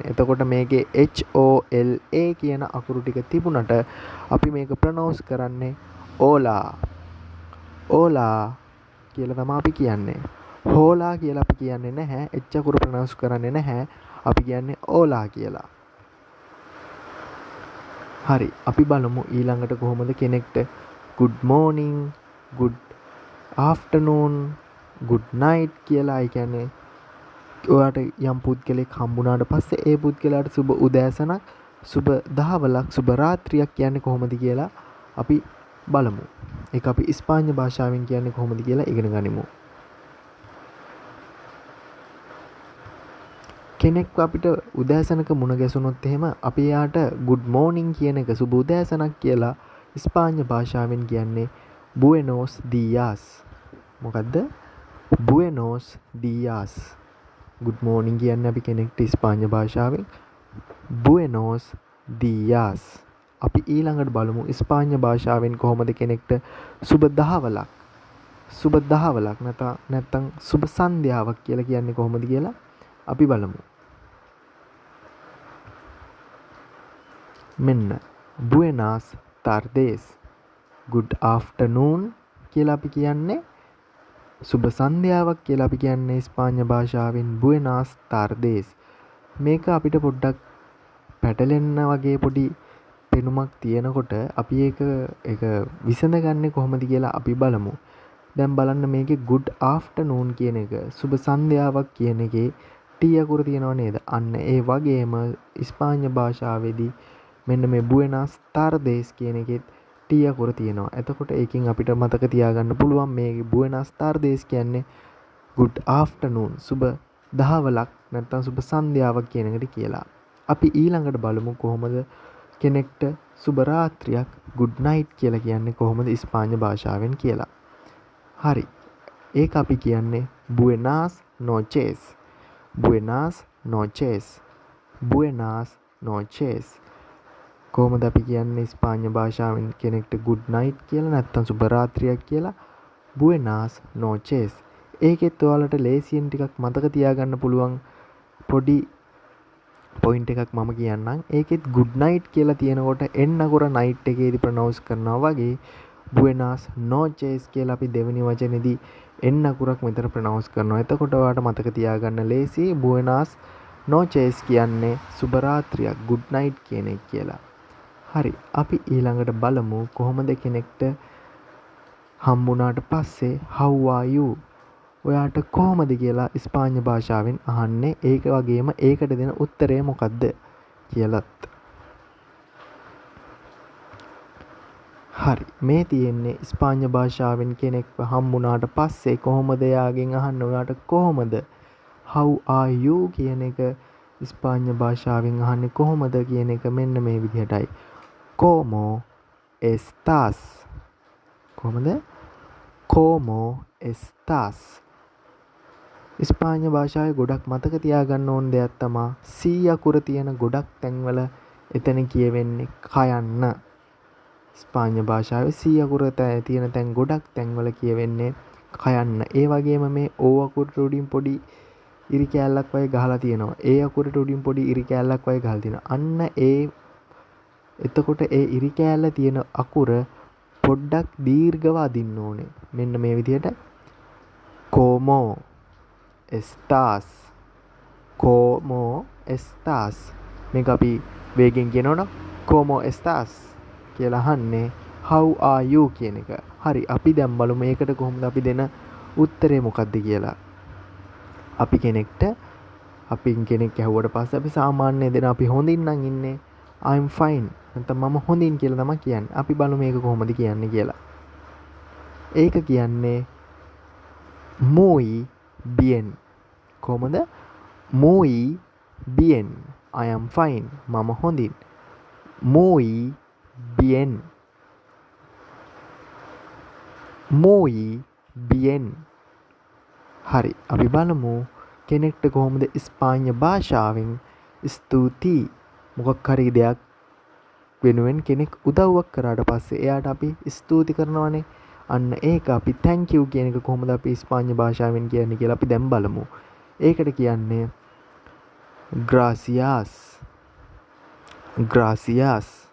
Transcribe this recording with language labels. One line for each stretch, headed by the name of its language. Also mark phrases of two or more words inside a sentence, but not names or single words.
Sinhala: එතකොට මේකේ HOLA කියන අකුරු ටික තිබුණට අපි මේක ප්‍රොනවුන්ස් කරන්නේ ඕලා. ඕලා කියලා තමයි අපි කියන්නේ. හෝලා කියලා අපි කියන්නේ නැහැ. එච්චකුර ප්‍රොනවුන්ස් කරන්නේ නැහැ. අපි කියන්නේ ඕලා කියලා. හරි, අපි බලමු ඊළඟට කොහොමද කෙනෙක්ට
English: good morning, good afternoon, good night
Sinhala: කියලා. ඒ කියන්නේ ඔයාට යම් පුද්ගලෙක් හම්බුනාට පස්සේ ඒ පුද්ගලයාට සුබ උදෑසනක්, සුබ දහවලක්, සුබ රාත්‍රියක් කියන්නේ කොහොමද කියලා අපි බලමු. ඒක අපි ඉස්පාඤ්ඤ භාෂාවෙන් කියන්නේ කොහොමද කියලා ඉගෙන ගනිමු. කෙනෙක් අපිට උදෑසනක මුණ ගැසුනොත් එහෙම අපි එයාට
English: good morning
Sinhala: කියන එක, සුබ උදෑසනක් කියලා ඉස්පාඤ්ඤ භාෂාවෙන් කියන්නේ
Spanish: buenos dias. මොකද්ද? buenos dias.
English: good morning
Sinhala: කියන්නේ අපි කෙනෙක්ට ඉස්පාඤ්ඤ භාෂාවෙන්
Spanish: buenos dias.
Sinhala: අපි ඊළඟට බලමු ඉස්පාඤ්ඤ භාෂාවෙන් කොහොමද කෙනෙක්ට සුබ දහවලක් නැත්නම් සුබ සන්ධ්‍යාවක් කියලා කියන්නේ කොහොමද කියලා අපි බලමු.
Spanish: මෙන්න buenas tardes,
English: good afternoon
Sinhala: කියලා අපි කියන්නේ. සුබ සන්ධ්‍යාවක් කියලා අපි කියන්නේ ඉස්පාඤ්ඤ භාෂාවෙන්
Spanish: buenas tardes.
Sinhala: මේක අපිට පොඩ්ඩක් පැටලෙන්න වගේ පොඩි පෙනුමක් තියෙනකොට අපි ඒක විසඳගන්නේ කොහොමද කියලා අපි බලමු. දැන් බලන්න මේකේ
English: good afternoon
Sinhala: කියන එක, සුබ සන්ධ්‍යාවක් කියන එකේ T අකුර තියෙනව නේද? අන්න ඒ වගේම ඉස්පාඤ්ඤ භාෂාවේදී මෙන්න මේ
Spanish: buenas tardes
Sinhala: කියන එකෙත් T අකුර තියෙනවා. එතකොට ඒකෙන් අපිට මතක තියාගන්න පුළුවන් මේ
Spanish: buenas tardes
Sinhala: කියන්නේ
English: good afternoon,
Sinhala: සුබ දහවලක් නැත්නම් සුබ සන්ධ්‍යාවක් කියන එකට කියලා. අපි ඊළඟට බලමු කොහොමද කෙනෙක්ට සුබ රාත්‍රියක්
English: good night
Sinhala: කියලා කියන්නේ කොහොමද ඉස්පාඤ්ඤ භාෂාවෙන් කියලා. හරි. ඒක අපි කියන්නේ
Spanish: buenas noches. buenas noches. buenas noches.
Sinhala: කොහොමද අපි කියන්නේ ඉස්පාඤ්ඤ භාෂාවෙන් කෙනෙක්ට
English: good night
Sinhala: කියලා නැත්නම් සුබ රාත්‍රියක් කියලා?
Spanish: buenas noches.
Sinhala: ඒකෙත් ඔයාලට ලේසියෙන් ටිකක් මතක තියාගන්න පුළුවන් පොඩි පොයින්ට් එකක් මම කියන්නම්. ඒකෙත්
English: good night
Sinhala: කියලා තියෙනකොට n අකුර night එකේදී ප්‍රොනවුන්ස් කරනවා වගේ
Spanish: buenas noches
Sinhala: කියලා අපි දෙවෙනි වචනේදී n අකුරක් මෙතන ප්‍රොනවුන්ස් කරනවා. එතකොට ඔයාලට මතක තියාගන්න ලේසි
Spanish: buenas noches
Sinhala: කියන්නේ සුබ රාත්‍රියක්,
English: good night
Sinhala: කියන එක කියලා. හරි, අපි ඊළඟට බලමු කොහොමද කෙනෙක්ට හම්බුනාට පස්සේ
English: how are you
Sinhala: ඔයාට කොහොමද කියලා ඉස්පාඤ්ඤ භාෂාවෙන් අහන්නේ. ඒක වගේම ඒකට දෙන උත්තරය මොකද්ද කියලත්. හරි, මේ තියෙන්නේ ඉස්පාඤ්ඤ භාෂාවෙන් කෙනෙක්ව හම්බුනාට පස්සේ කොහොමද එයාගෙන් අහන්නේ ඔයාට කොහොමද
English: how are you
Sinhala: කියන එක ඉස්පාඤ්ඤ භාෂාවෙන් අහන්නේ කොහොමද කියන එක මෙන්න මේ විදිහටයි.
Spanish: como estás? කොහොමද? como estás?
Sinhala: ස්පාඤ්ඤ භාෂාවේ ගොඩක් මතක තියාගන්න ඕන දෙයක් තමයි C අකුර තියෙන ගොඩක් තැන්වල එතන කියවෙන්නේ කයන්න. ස්පාඤ්ඤ භාෂාවේ C අකුර තියෙන තැන් ගොඩක් තැන්වල කියවෙන්නේ කයන්න. ඒ වගේම මේ O අකුරට උඩින් පොඩි ඉරි කෑල්ලක් වගේ ගහලා තියෙනවා. ඒ අකුරට උඩින් පොඩි ඉරි කෑල්ලක් වගේ ගහලා තියෙනවා. අන්න එතකොට ඒ ඉරි කෑල්ල තියෙන අකුර පොඩ්ඩක් දීර්ඝව අදින්න ඕනේ. මෙන්න මේ විදිහට
Spanish: como estás como estás
Sinhala: මේක අපි වේගෙන් කියනවනම්
Spanish: como estás
Sinhala: කියලා අහන්නේ
English: how are you
Sinhala: කියන එක. හරි අපි දැන් බලමු මේකට කොහොමද අපි දෙන උත්තරේ මොකක්ද කියලා. අපි කෙනෙක් ඇහුවට පස්සේ අපි සාමාන්‍ය දෙන අපි හොඳින් නම් ඉන්නේ
English: I'm fine
Sinhala: නැත්නම් මම හොඳින් කියලා තමයි කියන්නේ. අපි බලමු මේක කොහොමද කියන්නේ කියලා. ඒක කියන්නේ
Spanish: muy bien. කොහොමද? muy bien.
English: I am fine.
Sinhala: මම හොඳින්.
Spanish: muy bien. muy bien.
Sinhala: හරි. අපි බලමු කෙනෙක්ට කොහොමද ස්පාඤ්ඤ භාෂාවෙන් ස්තුති මොකක් හරි දෙයක් වෙනුවෙන් කෙනෙක් උදව්වක් කරාට පස්සේ එයාට අපි ස්තුති කරනවානේ. අන්න ඒක අපි
English: thank you
Sinhala: කියන එක කොහොමද අපි ස්පාඤ්ඤ භාෂාවෙන් කියන්නේ කියලා අපි දැන් බලමු. ඒකට කියන්නේ gracias.
Spanish: gracias.